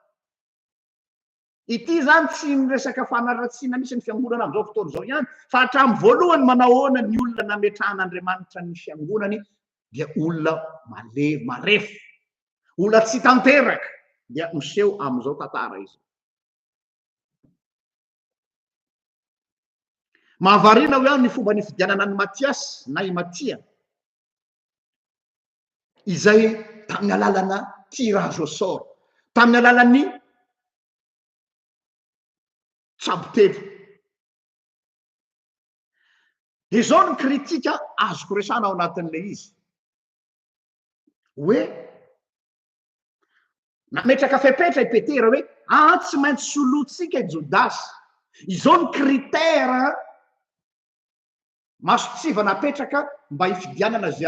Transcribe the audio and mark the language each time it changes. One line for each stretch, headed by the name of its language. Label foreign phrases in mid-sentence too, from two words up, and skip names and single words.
Malagasy: Ity zany tsy miresaka fanaratsiana misy ny fiangonana am'izao fotoana izao ihany, fa hatramin'ny voalohany manahoana ny olona nametrahan'Andriamanitra ny fiangonany dia olona marefo, olona tsy tanteraka dia miseho amin'izao tantara izy. Mahavarina ho ihany ny fomba ny fidianana ny Matiasy na i Matia, izay tamin'ny alalana
French: tirage au sort,
Malagasy: tamin'ny alalan'ny tsabotely. izao ny kritika azoko resana ao anatin'ilay izy hoe nametraka fepetra i petera hoe tsy maintsy solotsika i jodasy izao ny kritera masotsiva napetraka mba hifidianana zay